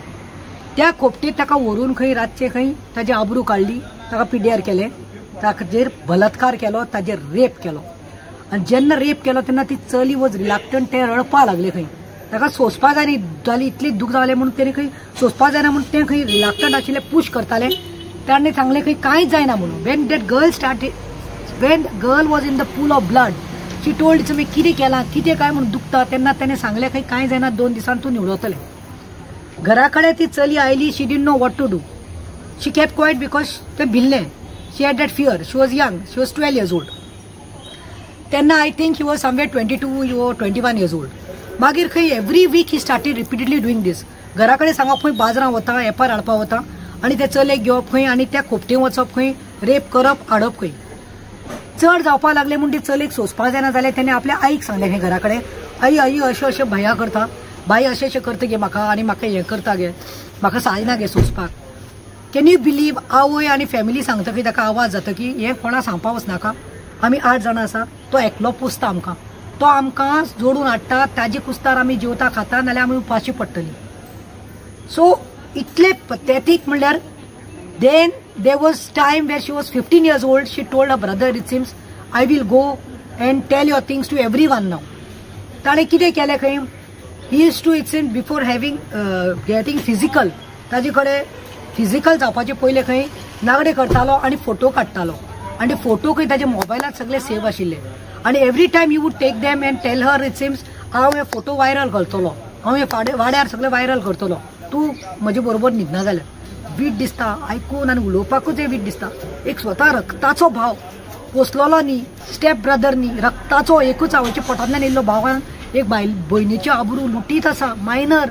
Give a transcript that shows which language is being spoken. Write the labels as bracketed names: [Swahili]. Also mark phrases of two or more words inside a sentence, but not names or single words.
[Konkani] त्या खोपटीत ताका व्हरून खंय रातचे खंय ताची आबरू काडली, ताका पिड्यार केलें, ताजेर बलात्कार केलो, ताजेर रेप केलो। आनी जेन्ना रेप केलो तेन्ना ती चली [English] was reluctant, [Konkani] ते रडपाक लागले खंय। ताका सोंसपाक जाय जाली, इतली दूख जालें म्हणून तेणी खंय सोंसपाक जायना म्हणून तें खंय रिलक्टंट आशिल्ले, पुश करताले। ताणें सांगलें खंय कांयच जायना म्हणून। [English] when that girl started, when girl was in the pool of blood, she told me [Konkani] कितें केलां कितें काय म्हणून दुखता तेन्ना ताणें सांगलें खंय कांय जायना 2 दिसांनी तूं निवळतलें. घरा कडेन ती चली आयली. [English] She didn't know what to do. She kept quiet because [Konkani] तें भिल्लें. [English] She had that fear. She was young. She was 12 years old. तेन्ना I think he was somewhere 22 or 21 years old. [Konkani] मागीर खंय [English] every week he started repeatedly doing this. [Konkani] घरा कडेन सांगप खंय बाजारां वता एपार हाडपा वता आनी ते चलयेक घेवप खंय आनी त्या खोपटेन वचप खंय रेप करप हाडप खंय. चड जावपा लागले म्हूण ती चलयेक सोंसपा जायना जाल्यार तेणें आपल्या आईक सांगलें खंय घरा कडेन आई आई अशें अशें भया करता बाई अशें अशें करता गे म्हाका आनी म्हाका हें करता गे म्हाका सायना गे सोंसपाक. [English] Can you believe [Konkani] आवय आनी फॅमिली सांगता की ताका आवाज जाता की हें कोणा सांगपा वचनाका आमी 8 जाणां आसा तो एकलो पुसता आमकां तो आमकां जोडून हाडटा ताजे कुस्तार आमी जेवता खाता नाल्यार आमी उपाशी पडटलीं. [English] सो [Konkani] इतले पथेटीक म्हणल्यार [English] then there was time where she was 15 years old. She told her brother, it seems, I will go and tell your things to everyone now. [Konkani] ताणे कितें केलें खंय [English] he used to it seems before having getting physical [Konkani] ताजे कडेन फिजिकल जावपाचे पयले खंय नागडे करतालो आनी फोटो काडटालो आनी फोटो खंय ताजे मोबायलांत सगळे सेव आशिल्ले आनी [English] every time you would take them and tell her it seems [Konkani] हांव हे फोटो वायरल करतलो हांव हे वाड्यार सगळे वायरल करतलो तूं म्हजे बरोबर न्हिदना जाल्यार. वीट दिसता आयकून आनी उलोवपाकूच वीट दिसता. एक स्वता रक्ताचो भाव पोसलोलो न्ही [English] step brother [Konkani] न्ही रक्ताचो एकूच आवयच्या पोटांतल्यान येयल्लो भावान एक भयणीची आबरू लुटीत आसा मायनर.